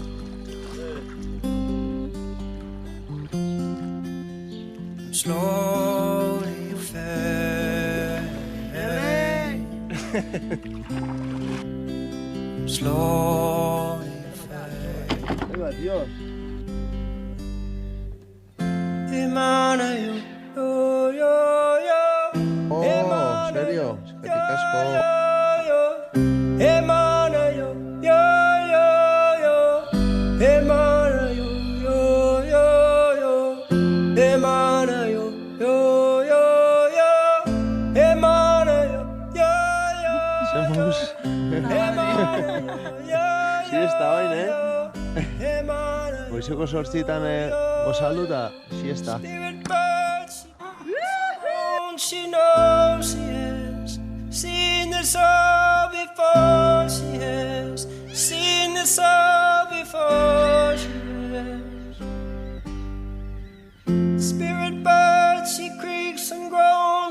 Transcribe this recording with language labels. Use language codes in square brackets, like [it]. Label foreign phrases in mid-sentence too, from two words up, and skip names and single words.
[en] slowly fade, slowly fade. [es] Venga, Dios. Emana yo, yo, yo, Oh, Emana [eu] serio? Eskerrik asko. yo, Emana yo, yo, yo, Emana yo, yo, yo, Emana yo, yo, yo, Emana yo, yo, [es] Somos... [eu] Siesta orain, Goizeko 8etan gozalduta, siesta. [en] She knows she has seen this all before. She has seen this all before. She has. Spirit bird, she creaks and groans.